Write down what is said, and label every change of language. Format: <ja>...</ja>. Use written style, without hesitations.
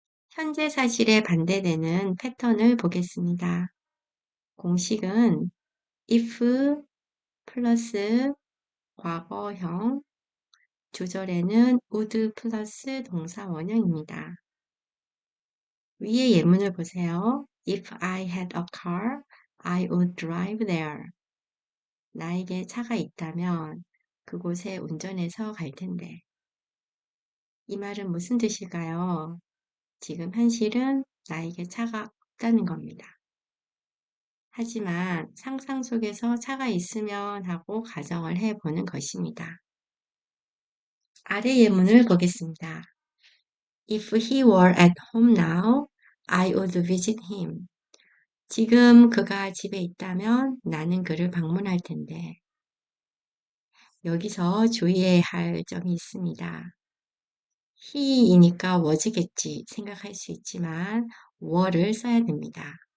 <ko>현재 사실에 반대되는 패턴을 보겠습니다. 공식은 if 플러스 과거형, 조절에는 would 플러스 동사 원형입니다. 위의 예문을 보세요.</ko> <en>If I had a car, I would drive there.</en> <ko>나에게 차가 있다면 그곳에 운전해서 갈 텐데. 이 말은 무슨 뜻일까요? 지금 현실은 나에게 차가 없다는 겁니다. 하지만 상상 속에서 차가 있으면 하고 가정을 해보는 것입니다. 아래 예문을 보겠습니다.</ko> <en>If he were at home now, I would visit him.</en> <ko>지금 그가 집에 있다면 나는 그를 방문할 텐데. 여기서 주의해야 할 점이 있습니다. he이니까 was겠지 생각할 수 있지만 were를 써야 됩니다.</ko>